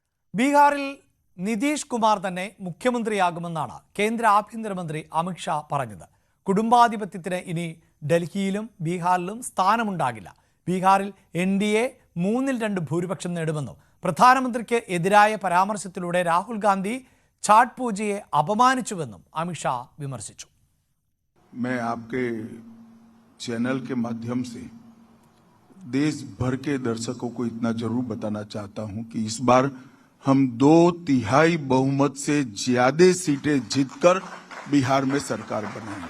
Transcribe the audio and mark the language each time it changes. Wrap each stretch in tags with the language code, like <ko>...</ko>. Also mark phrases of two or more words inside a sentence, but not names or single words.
<ml>ബീഹാറിൽ നിതീഷ് കുമാർ തന്നെ മുഖ്യമന്ത്രിയാകുമെന്നാണ് കേന്ദ്ര ആഭ്യന്തരമന്ത്രി അമിത്ഷാ പറഞ്ഞത്. കുടുംബാധിപത്യത്തിന് ഇനി ഡൽഹിയിലും ബീഹാറിലും സ്ഥാനമുണ്ടാകില്ല. ബീഹാറിൽ NDA 3-2 ഭൂരിപക്ഷം നേടുമെന്നും പ്രധാനമന്ത്രിക്ക് എതിരായ പരാമർശത്തിലൂടെ രാഹുൽ ഗാന്ധി ഛാട്ട് പൂജയെ അപമാനിച്ചുവെന്നും അമിത്ഷാ വിമർശിച്ചു.</ml> <hi>मैं आपके चैनल के माध्यम से देश भर के दर्शकों को इतना जरूर बताना चाहता हूं कि इस बार हम 2/3 बहुमत से ज्यादा सीटें जीतकर बिहार में सरकार बनाएंगे।</hi>